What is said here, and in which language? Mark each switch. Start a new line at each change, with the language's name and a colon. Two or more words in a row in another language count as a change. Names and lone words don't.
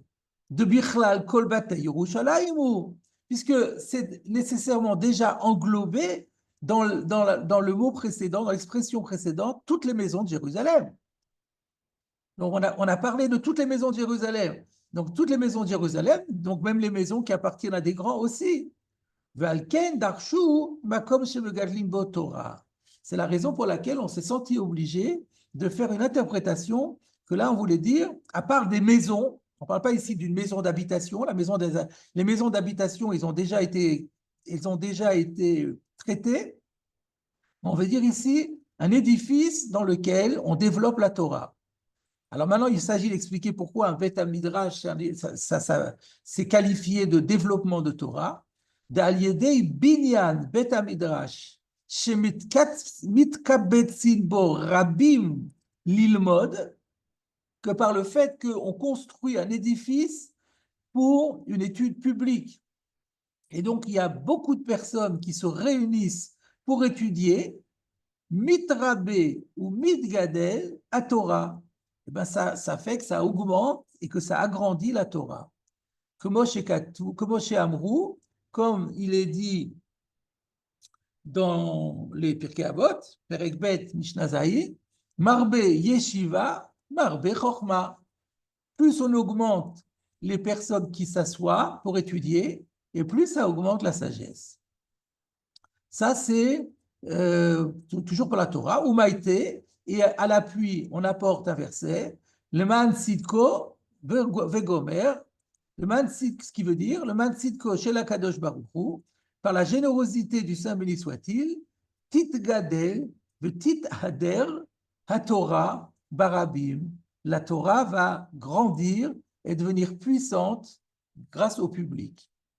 Hebrew: דבכלל כל בתי ירושלים,
French: puisque c'est nécessairement déjà englobé dans le mot précédent, dans l'expression précédente, toutes les maisons de Jérusalem. Donc on a parlé de toutes les maisons de Jérusalem. Donc toutes les maisons de Jérusalem, donc même les maisons qui appartiennent à des grands aussi.
Hebrew: ועל כן דרשו מקום שמגדלים בו תורה.
French: C'est la raison pour laquelle on s'est senti obligé de faire une interprétation que là on voulait dire, à part des maisons, on ne parle pas ici d'une maison d'habitation, les maisons d'habitation, elles ont déjà été traitées. On veut dire ici un édifice dans lequel on développe la Torah. Alors maintenant, il s'agit d'expliquer pourquoi un Bet Midrash, c'est qualifié de développement de Torah.
Hebrew: דעל ידי בניין בית מדרש שמתקבצין בו רבים ללמוד,
French: que par le fait qu'on construit un édifice pour une étude publique. Et donc, il y a beaucoup de personnes qui se réunissent pour étudier, mitrabé ou
Hebrew: מתגדל התורה.
French: Eh ben ça fait que ça augmente et que ça agrandit la Torah. Comme chez Amrou, comme il est dit dans les Pirkei Avot,
Hebrew: פרק ב משנה ז, מרבה ישיבה מרבה חכמה.
French: Plus on augmente les personnes qui s'assoient pour étudier, et plus ça augmente la sagesse. Ça, c'est toujours pour la Torah, ou Maïté, et à l'appui, on apporte un verset,
Hebrew: למען צדקו וגומר, למען צדקו,
French: ce qui veut dire,
Hebrew: למען צדקו
French: chez la
Hebrew: קדוש ברוך הוא,
French: par la générosité du Saint béni soit-il,
Hebrew: תתגדל תתהדר התורה ברבים,
French: la Torah va grandir et devenir puissante grâce au public.